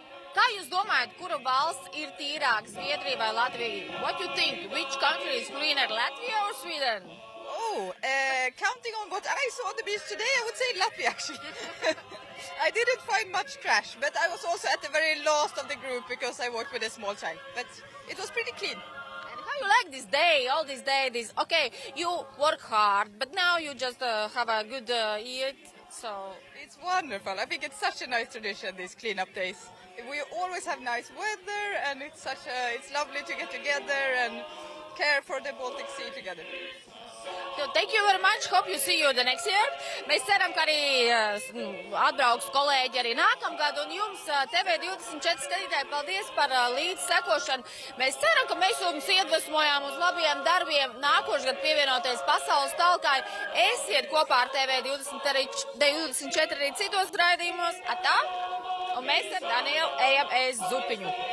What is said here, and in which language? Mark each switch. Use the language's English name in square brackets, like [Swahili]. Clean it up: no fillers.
[Latvian] Kā jūs domājat, kura valsts ir tīrāka, Zviedrija vai Latvija? [English] What you think? Which country is cleaner, Latvia or Sweden? Counting on what I saw on the beach today, I would say Latvia actually. I didn't find much trash, but I was also at the very last of the group because I worked with a small child. But it was pretty clean. And how you like this day, all this day, okay, you work hard, but now you just have a good eat, so... It's wonderful. I think it's such a nice tradition, these clean-up days. We always have nice weather, and it's lovely to get together and care for the Baltic Sea together. Thank you very much. Hope you see you the next year. [Latvian] Mēs ceram, ka arī atbrauks kolēģi arī nākamgad, un jums TV24 skatītāji, paldies par līdzsekošanu. Mēs ceram, ka mēs jums iedvesmojām uz labiem darbiem nākošgad pievienoties pasaules talkai. Esiet kopā ar TV24 arī citos raidījumos. Atā! Un mēs ar Danielu ejam ēst zupiņu.